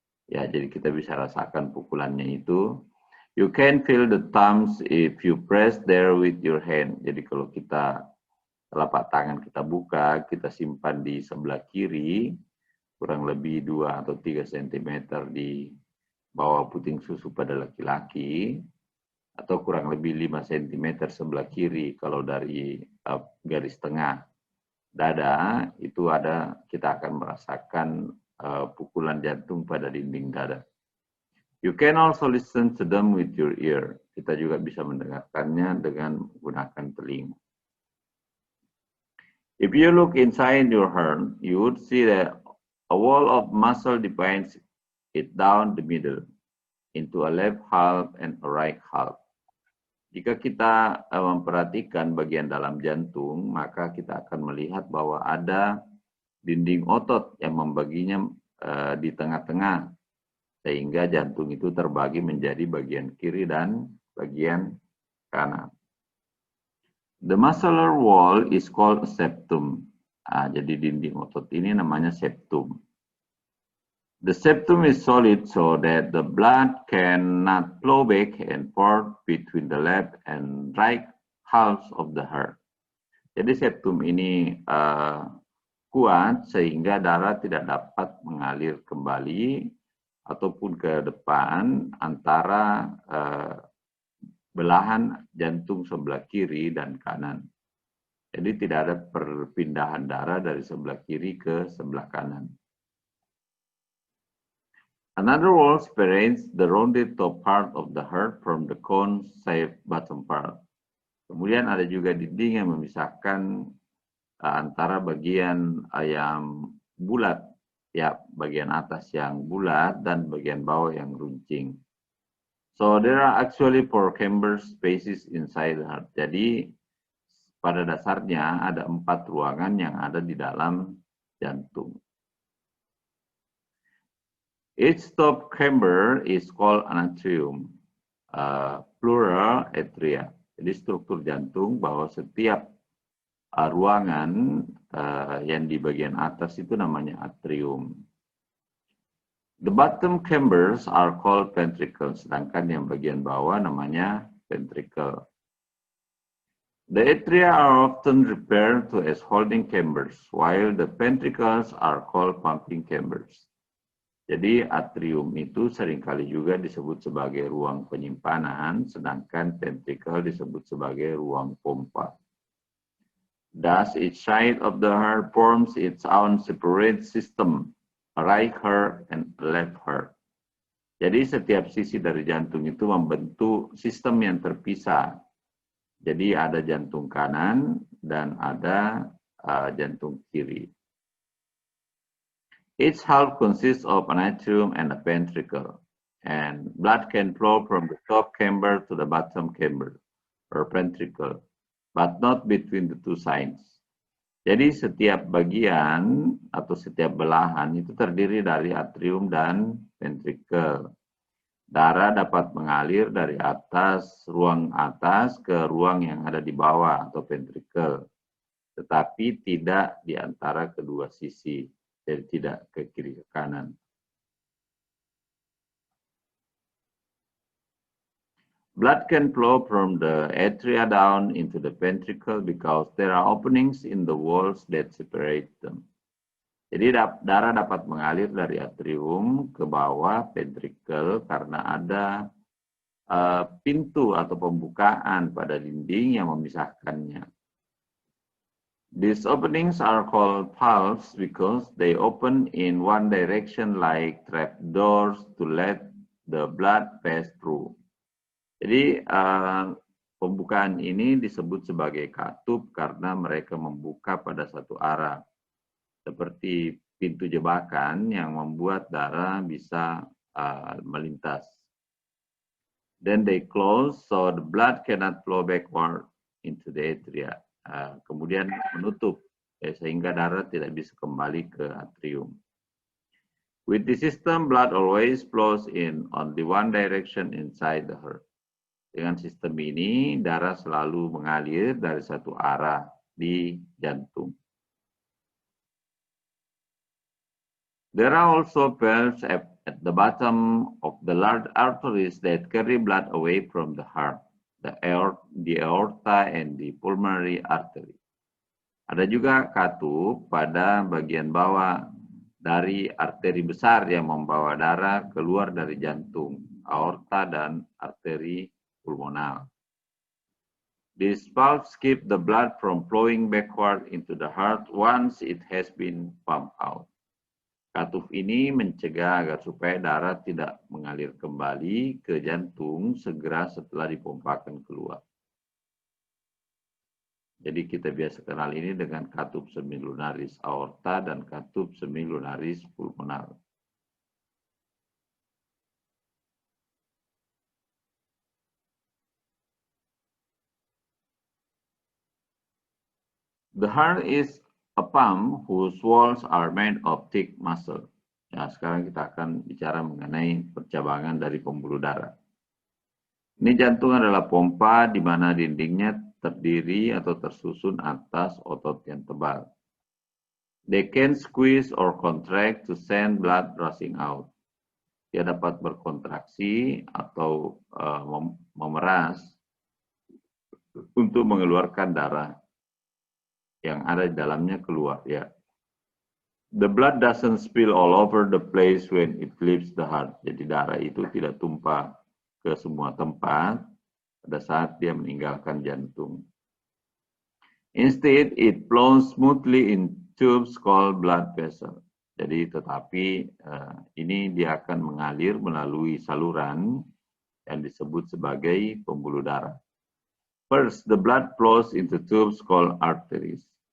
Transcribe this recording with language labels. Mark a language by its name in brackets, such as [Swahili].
[Indonesian] Ya, jadi kita bisa rasakan pukulannya itu. [English] You can feel the thumbs if you press there with your hand. [Indonesian] Jadi kalau kita telapak tangan kita buka, kita simpan di sebelah kiri, kurang lebih 2 atau 3 cm di bawah puting susu pada laki-laki, atau kurang lebih 5 cm sebelah kiri kalau dari garis tengah dada, itu kita akan merasakan pukulan jantung pada dinding dada. [English] You can also listen to them with your ear. [Indonesian] Kita juga bisa mendengarkannya dengan menggunakan telinga. [English] If you look inside your heart, you would see that a wall of muscle divides it down the middle into a left half and a right half. [Indonesian] Jika kita memperhatikan bagian dalam jantung, maka kita akan melihat bahwa ada dinding otot yang membaginya di tengah-tengah, sehingga jantung itu terbagi menjadi bagian kiri dan bagian kanan. [English] The muscular wall is called a septum. [Indonesian] Jadi dinding otot ini namanya septum. [English] The septum is solid so that the blood cannot flow back and forth between the left and right halves of the heart. [Indonesian] Jadi septum ini kuat sehingga darah tidak dapat mengalir kembali ataupun ke depan antara belahan jantung sebelah kiri dan kanan. Jadi tidak ada perpindahan darah dari sebelah kiri ke sebelah kanan. [English] Another wall separates the rounded top part of the heart from the cone-shaped bottom part. [Indonesian] Kemudian ada juga dinding yang memisahkan antara bagian yang bulat, ya bagian atas yang bulat dan bagian bawah yang runcing. [English] So there are actually 4 chamber spaces inside the heart. [Indonesian] Jadi pada dasarnya ada 4 ruangan yang ada di dalam jantung. [English] Each top chamber is called an atrium, plural atria. [Indonesian] Jadi struktur jantung bahwa setiap ruangan yang di bagian atas itu namanya atrium. [English] The bottom chambers are called ventricles, [Indonesian] sedangkan yang bagian bawah namanya ventricle. [English] The atria are often referred to as holding chambers, while the ventricles are called pumping chambers. [Indonesian] Jadi atrium itu seringkali juga disebut sebagai ruang penyimpanan, sedangkan ventricle disebut sebagai ruang pompa. [English] Thus, each side of the heart forms its own separate system, a right heart and a left heart. [Indonesian] Jadi setiap sisi dari jantung itu membentuk sistem yang terpisah. Jadi ada jantung kanan dan ada jantung kiri. [English] Each half consists of an atrium and a ventricle, and blood can flow from the top chamber to the bottom chamber, or ventricle, but not between the two sides. [Indonesian] Jadi setiap bagian atau setiap belahan itu terdiri dari atrium dan ventricle. Darah dapat mengalir dari ruang atas ke ruang yang ada di bawah atau ventricle, tetapi tidak di antara kedua sisi. Jadi tidak ke kiri ke kanan. [English] Blood can flow from the atria down into the ventricle because there are openings in the walls that separate them. [Indonesian] Jadi darah dapat mengalir dari atrium ke bawah ventricle karena ada pintu atau pembukaan pada dinding yang memisahkannya. [English] These openings are called valves because they open in one direction like trapdoors to let the blood pass through. [Indonesian] Jadi pembukaan ini disebut sebagai katup karena mereka membuka pada satu arah. Seperti pintu jebakan yang membuat darah bisa melintas. [English] Then they close so the blood cannot flow backward into the atria. [Indonesian] Kemudian menutup sehingga darah tidak bisa kembali ke atrium. [English] With the system, blood always flows in only one direction inside the heart. [Indonesian] Dengan sistem ini, darah selalu mengalir dari satu arah di jantung. [English] There are also valves at the bottom of the large arteries that carry blood away from the heart. The aorta and the pulmonary artery. [Indonesian] Ada juga katup pada bagian bawah dari arteri besar yang membawa darah keluar dari jantung, aorta dan arteri pulmonal. [English] These valves keep the blood from flowing backward into the heart once it has been pumped out. [Indonesian] Katup ini mencegah agar supaya darah tidak mengalir kembali ke jantung segera setelah dipompakan keluar. Jadi kita biasa kenal ini dengan katup semilunaris aorta dan katup semilunaris pulmonar. [English] The heart is a pump whose walls are made of thick muscle. [Indonesian] Ya, sekarang kita akan bicara mengenai percabangan dari pembuluh darah. Ini jantung adalah pompa di mana dindingnya terdiri atau tersusun atas otot yang tebal. [English] They can squeeze or contract to send blood rushing out. [Indonesian] Dia dapat berkontraksi atau memeras untuk mengeluarkan darah. yang ada di dalamnya keluar ya. [English] The blood doesn't spill all over the place when it leaves the heart. [Indonesian] Jadi darah itu tidak tumpah ke semua tempat pada saat dia meninggalkan jantung. [English] Instead, it flows smoothly in tubes called blood vessels. [Indonesian] Jadi tetapi ini dia akan mengalir melalui saluran yang disebut sebagai pembuluh darah. [English] First, the blood flows into tubes called arteries.